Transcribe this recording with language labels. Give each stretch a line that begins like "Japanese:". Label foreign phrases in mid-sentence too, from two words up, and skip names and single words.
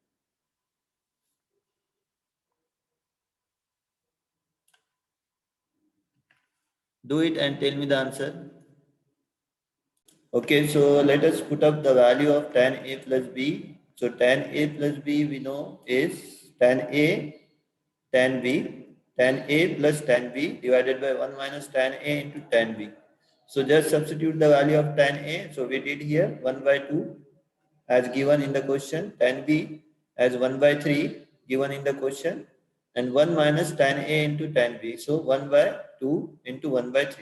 English: Do it and tell me the answer. Okay, so let us put up the value of tan a plus b. So tan a plus b we know is tan a tan b, tan a plus tan b divided by 1 minus tan a into tan b. So just substitute the value of tan a. So we did here 1 by 2 as given in the question, tan b as 1 by 3 given in the question, and 1 minus tan a into tan b. So 1 by 2 into 1 by 3.